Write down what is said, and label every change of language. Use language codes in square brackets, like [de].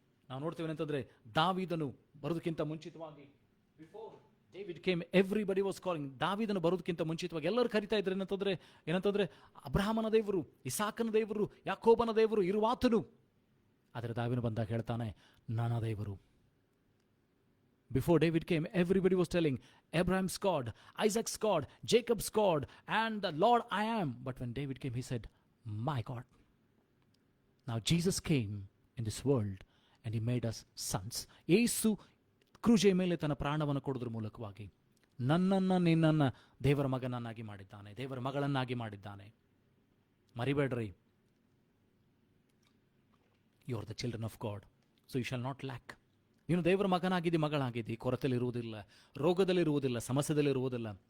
[kn] ನಾವು ನೋಡ್ತೇವೆ ಅಂತಂದ್ರೆ, ದಾವೀದನು ಬರೋದಕ್ಕಿಂತ ಮುಂಚಿತವಾಗಿ, [en] Before David came everybody was calling. [kn] ದಾವೀದನು ಬರೋದಕ್ಕಿಂತ ಮುಂಚಿತವಾಗಿ ಎಲ್ಲರೂ ಕರಿತಾ ಇದ್ರು ಏನಂತಂದ್ರೆ ಅಬ್ರಹಾಮನ ದೇವರು, ಇಸಾಕನ ದೇವರು, ಯಾಕೋಬನ ದೇವರು ಇರುವಾತನು. ಆದರೆ ದಾವೀದನು ಬಂದಾಗ ಹೇಳ್ತಾನೆ, ನನ್ನ ದೇವರು. [en] Before David came, everybody was telling Abraham's God, Isaac's God, Jacob's God, and the Lord I am. But when David came, he said, my God. Now Jesus came in this world and he made us sons. [kn] ಯೇಸು ಕ್ರೂಜೆ ಮೇಲೆ ತನ್ನ ಪ್ರಾಣವನ್ನು ಕೊಡೋದ್ರ ಮೂಲಕವಾಗಿ ನನ್ನನ್ನು ನಿನ್ನನ್ನು ದೇವರ ಮಗನನ್ನಾಗಿ ಮಾಡಿದ್ದಾನೆ, ದೇವರ ಮಗಳನ್ನಾಗಿ ಮಾಡಿದ್ದಾನೆ. ಮರಿಬೇಡ್ರಿ. [en] You are the children of God, so you shall not lack. [kn] ನೀನು ದೇವರ ಮಗನಾಗಿದ್ದಿ, ಮಗಳಾಗಿದ್ದಿ, ಕೊರತೆಯಲ್ಲಿರುವುದಿಲ್ಲ, ರೋಗದಲ್ಲಿರುವುದಿಲ್ಲ, ಸಮಸ್ಯೆದಲ್ಲಿರುವುದಿಲ್ಲ.